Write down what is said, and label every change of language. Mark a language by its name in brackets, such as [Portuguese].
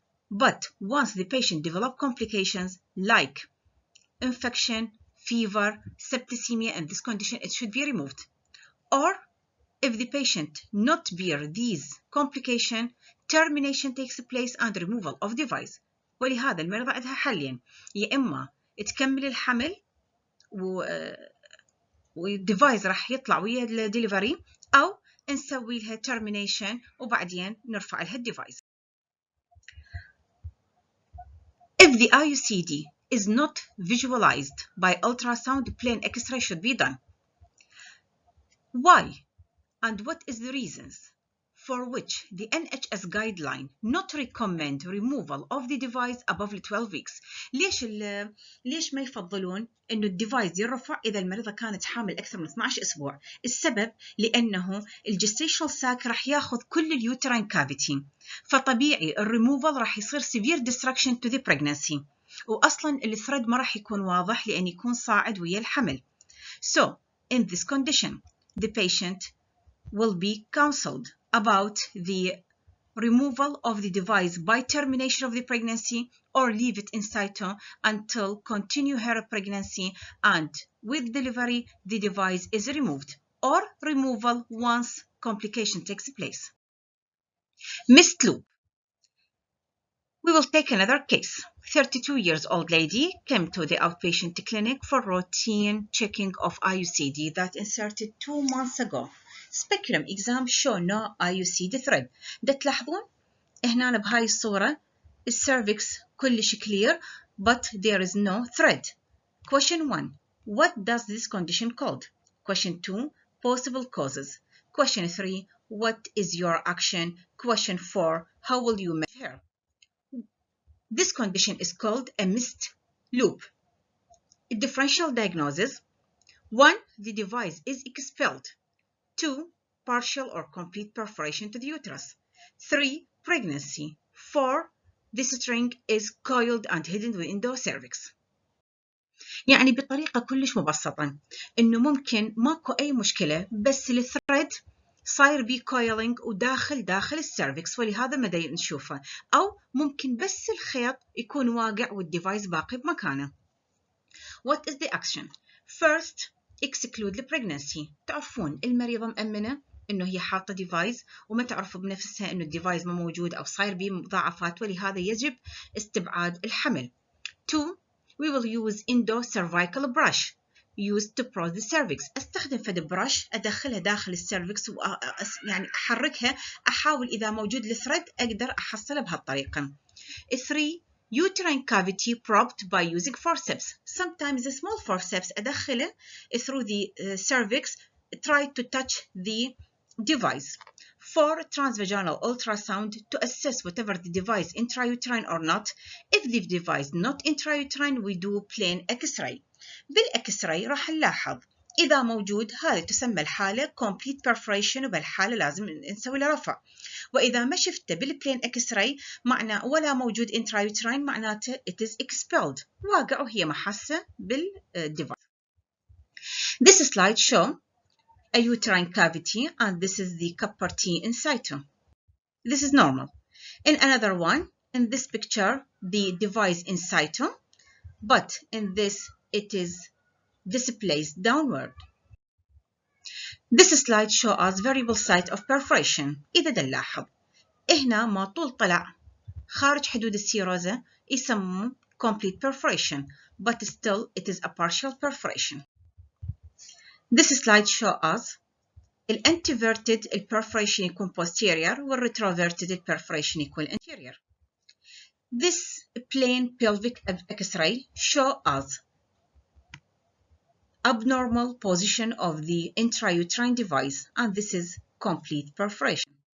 [English] But once the patient developed complications like infection, fever, septicemia, in this condition, it should be removed. Or if the patient not bear these complications, termination takes place and removal of device. [Arabic] ولهذا المرضى عندها حلين، يا إما تكمل الحمل والديفايس راح يطلع ويا الدليفري، أو نسوي لها termination وبعدين نرفع لها الديفايس. [English] If the iucd is not visualized by ultrasound, plain X-ray should be done. Why? And what is the reasons for which the NHS guideline not recommend removal of the device above 12 weeks? [Arabic] ليش ما يفضلون إنه الديفايس يرفع إذا المريضة كانت حامل أكثر من 12 أسبوع؟ السبب لأنه الجستيشنال ساك راح ياخذ كل اليوتراين كافيتي، فطبيعي الريموفال راح يصير [English] severe destruction to the pregnancy، [Arabic] وأصلا الثريد ما راح يكون واضح لأن يكون صاعد ويا الحمل. [English] So in this condition, the patient will be counseled about the removal of the device by termination of the pregnancy or leave it in situ until continue her pregnancy and with delivery the device is removed, or removal once complication takes place. Missed loop. We will take another case. 32-year-old lady came to the outpatient clinic for routine checking of iucd that inserted 2 months ago. Speculum exam show no iucd thread. [Arabic] ده تلاحظون هنا بهاي الصورة السيرفكس كلش [English] clear but there is no thread. Question 1. What does this condition called? Question 2. Possible causes. Question 3. What is your action? Question 4. How will you measure her? This condition is called a missed loop. A differential diagnosis: 1. The device is expelled. 2. Partial or complete perforation to the uterus. 3. Pregnancy. 4. The string is coiled and hidden within the cervix. [Arabic] يعني بطريقة كلش مبسطة إنه ممكن ماكو أي مشكلة بس الثريد صاير بيه كويلينج وداخل السيرفكس، ولهذا ما دا نشوفه، أو ممكن بس الخيط يكون واقع والديفايس باقي بمكانه. [English] What is the action? First, exclude the pregnancy. [Arabic] تعرفون المريضة مأمنة إنه هي حاطة ديفايس وما تعرف بنفسها إنه الديفايس ما موجود أو صاير بيه مضاعفات، ولهذا يجب استبعاد الحمل. [English] 2. We will use endocervical brush used to prod the cervix. [Arabic] استخدم فد برش ادخلها داخل السيرفكس يعني احركها، احاول اذا موجود الثريد اقدر احصله بهالطريقه. [English] 3. Uterine cavity probed by using forceps. Sometimes a small forceps [Arabic] ادخله [English] through the cervix, try to touch the device. 4. Transvaginal ultrasound to assess whatever the device intrauterine or not. If the device not intrauterine we do plain X-ray. [Arabic] بالإكس-راي راح نلاحظ إذا موجود هذه تسمى الحالة complete perforation وبالحالة لازم نسوي له رفع، وإذا ما شفته بالبلين إكس-راي معناه ولا موجود intrauterine معناته [English] it is expelled، [Arabic] واقع وهي محسة بالديفايس. [English] This slide show a uterine cavity and this is the copper T in situ. This is normal. In another one, in this picture, the device in situ, but in this it is displaced downward. This slide shows us variable site of perforation. [Arabic] إذا نلاحظ هنا ما طول طلع خارج حدود السيروزة يسموه complete perforation, [English] but still it is a partial perforation. This slide shows us [Arabic] الانتيفيرتد البرفوريشن يكون posterior والretroverted البرفوريشن يكون anterior. [English] This plain pelvic X-ray shows us abnormal position of the intrauterine device, and this is complete perforation.